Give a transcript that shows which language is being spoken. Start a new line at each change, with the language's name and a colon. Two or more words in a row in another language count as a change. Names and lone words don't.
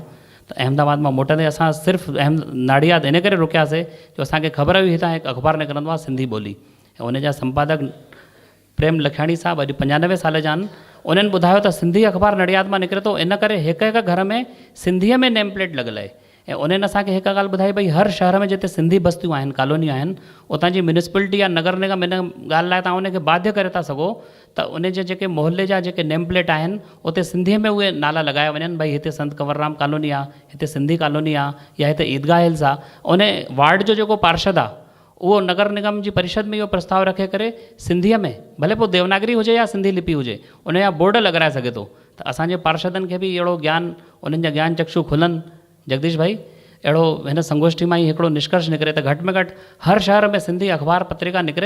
Sindhi: त अहमदाबाद मां मोटंदे असां सिर्फ़ु नाड़ियाद इन करे रुकियासीं जो असांखे ख़बर हुई हितां हिकु अख़बार निकिरंदो आहे सिंधी ॿोली, ऐं उन जा संपादक प्रेम लखाणी साहब अॼु 95 साल जा आहिनि। उन्हनि ॿुधायो त सिंधी अख़बार नड़ियाद मां निकिरे थो, इन करे हिकु हिकु घर में सिंधीअ में
English: name plate
Sindhi: लॻल आहे। ऐं उन्हनि असांखे हिकु ॻाल्हि ॿुधाई भई हर शहर में जिते सिंधी बस्तियूं आहिनि, कॉलोनियूं आहिनि, उतां जी म्यूनिसिपलिटी या नगर निगम इन ॻाल्हि लाइ तव्हां उनखे बाध्य करे था सघो त उन जे जेके मोहल्ले जा जेके
English: name plate
Sindhi: आहिनि उते सिंधीअ में उहे नाला लॻाया वञनि, भई हिते संत कंवरराम कॉलोनी आहे, हिते सिंधी कॉलोनी आहे, या हिते ईदगाह हिल्स आहे। उन वार्ड जो जेको पार्षद आहे उहो नगर निगम जी परिषद में इहो प्रस्ताव रखे करे सिंधीअ में, भले पोइ देवनागरी हुजे या सिंधी लिपि हुजे, उन जा बोर्ड लॻाराए सघे थो। त असांजे पार्षदनि खे बि अहिड़ो ज्ञान, उन्हनि जा ज्ञान चक्षु खुलनि। जगदीश भाई, अहिड़ो हिन संगोष्ठी मां ई हिकिड़ो निष्कर्ष निकिरे त घटि में घटि हर शहर में सिंधी अख़बार पत्रिका निकिरे।